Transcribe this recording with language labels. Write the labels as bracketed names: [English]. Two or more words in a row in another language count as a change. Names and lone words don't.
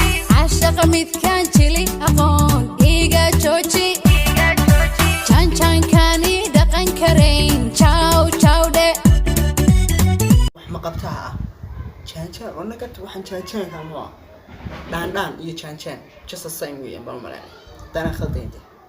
[Somali] Cashaq midkaan jili aqoon, iga jooji. Jaan jaankaan i dhaqan karayn, chow, chow de. Wax ma qabtaa ah? Jaan jaan, oo naga waxaan jaan jaanka ma ah? Dhaan dhaan iyo jaan jaan, [English] just the same way, [Somali] baan u maleynaya. Haddaan aan khaldayn dee.